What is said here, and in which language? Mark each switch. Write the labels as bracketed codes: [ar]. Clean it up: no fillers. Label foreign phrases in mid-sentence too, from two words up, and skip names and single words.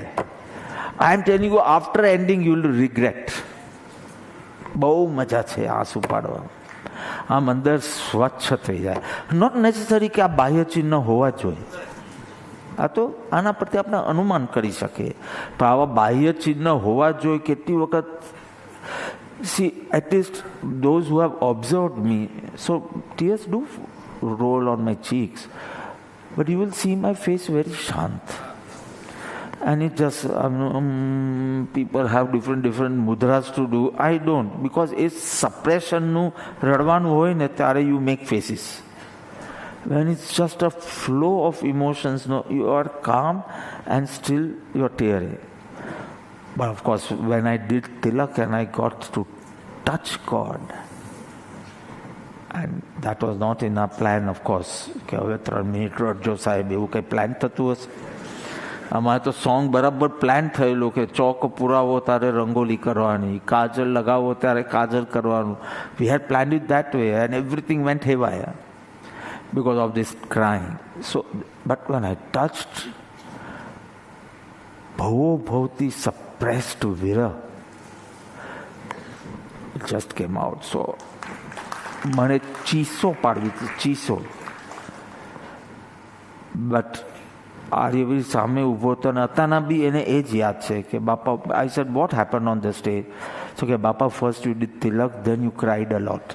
[en] I am telling you, after ending you will regret. [gu] બહુ મજા છે આંસુ પાડવામાં. આમ અંદર સ્વચ્છ થઈ જાય. [en] not necessary [gu] કે આ બાહ્ય ચિહ્ન હોવા જોઈએ. આ તો આના પરથી આપણે અનુમાન કરી શકીએ, પણ આવા બાહ્ય ચિહ્ન હોવા જોઈએ. કેટલી વખત [en] see, at least those who have observed me, so tears do roll on my cheeks, but you will see my face very shant. And it just people have different mudras to do. I don't, because it's suppression [gu] નું રડવાનું હોય ને ત્યારે [en] you make faces. When it's just a flow of emotions, no, you are calm and still you are tearing. But of course, when I did tilak and I got to touch God, and that was not in our plan, of course. [gu] કે હવે 3 મિનિટ રડજો સાહેબ, એવું કંઈ પ્લાન થતું હશે? અમારે તો સોંગ બરાબર પ્લાન થયેલું કે ચોક પુરાવો ત્યારે રંગોલી કરવાની, કાજલ લગાવો ત્યારે કાજલ કરવાનું. [en] We had planned it that way and everything went haywire because of this crying. So, but when I touched [gu] ભવો ભવતી [en] suppressed વિરહ, it just came out. [gu] So મને ચીસો પાડવી હતી, ચીસો. બટ આર્યવીર સામે ઊભો હતો ને અત્યારના બી એને એ જ યાદ છે કે બાપા, [en] I said what happen on the stage? so [gu] કે બાપા [en] first you did tilak, then you cried a lot.